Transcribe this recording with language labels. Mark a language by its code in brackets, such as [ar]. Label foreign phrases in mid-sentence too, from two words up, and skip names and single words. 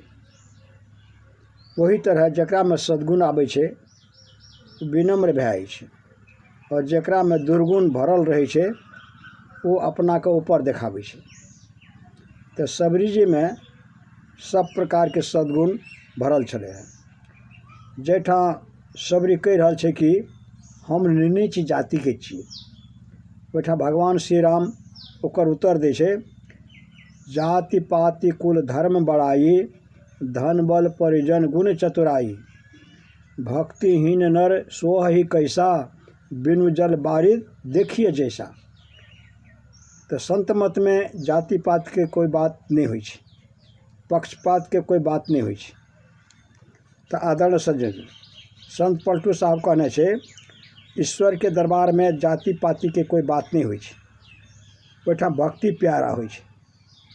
[mai] वही तरह जकरा में सद्गुण आवे छे विनम्र भए जाइ छे, और जकरा में दुर्गुण भरल रहे छे वो अपना के ऊपर देखावे छे। तो सबरी जी में सब प्रकार के सद्गुण भरल छले हैं। जेठा सबरी कह रहल छे कि हम नीच जाति के छिए, ओठा भगवान श्री राम ओकर उत्तर दे छे, [awa] जाति पाति कुल धर्म बड़ाई, धन बल परिजन गुण चतुराई, भक्तिहीन नर सोह ही कैसा, बिनु जल बारिद देखिए जैसा। [mai] तो संत मत में जाति पात के कोई बात नहीं हुई छे, पक्षपात के कोई बात नहीं हुई छे। तो आदरणीय सज्जन, संत पलटू साहब कहने छे ईश्वर के दरबार में जाति पाति के कोई बात नहीं हुई छे, ओठा भक्ति प्यारा हुई छे।